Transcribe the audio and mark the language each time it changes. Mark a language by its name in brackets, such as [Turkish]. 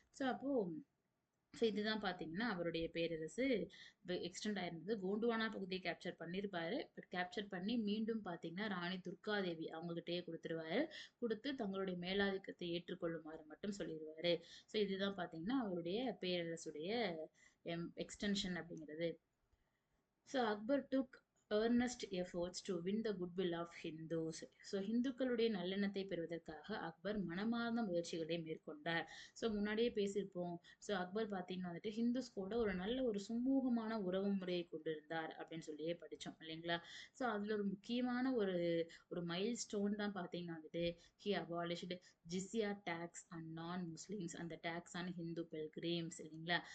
[Tamil] So அப்போ இதுதான் பார்த்தீங்கன்னா அவருடைய பேரரசு எக்ஸ்டெண்ட் ஆயிருந்தது. கோண்டுவானா பகுதியை கேப்சர் பண்ணியிருப்பாரு. பட் கேப்சர் பண்ணி மீண்டும் பார்த்தீங்கன்னா ராணி துர்காதேவி அவங்ககிட்டயே கொடுத்துருவாரு. கொடுத்து தங்களுடைய மேலாதிக்கத்தை ஏற்றுக்கொள்ளுமாறு மட்டும் சொல்லிடுவாரு. ஸோ இதுதான் பார்த்தீங்கன்னா அவருடைய பேரரசுடைய எக்ஸ்டென்ஷன் அப்படிங்கிறது. So Akbar took [English] earnest efforts to win the goodwill of Hindus. [Tamil] So ஹிந்துக்களுடைய நல்லெண்ணத்தை பெறுவதற்காக அக்பர் மனமார்ந்த முயற்சிகளை மேற்கொண்டார். ஸோ முன்னாடியே பேசியிருப்போம். ஸோ அக்பர் பார்த்தீங்கன்னா வந்துட்டு ஹிந்துஸ் கூட ஒரு நல்ல ஒரு சுமூகமான உறவு முறையை கொண்டிருந்தார் அப்படின்னு சொல்லியே படித்தோம் இல்லைங்களா? ஸோ அதில் ஒரு முக்கியமான ஒரு ஒரு மைல் ஸ்டோன் தான் பார்த்தீங்கன்னா வந்துட்டு he abolished jizya tax and நான் முஸ்லிம்ஸ் அந்த டேக்ஸ் ஆன் ஹிந்து பெல்கிரிம்ஸ் இல்லைங்களா?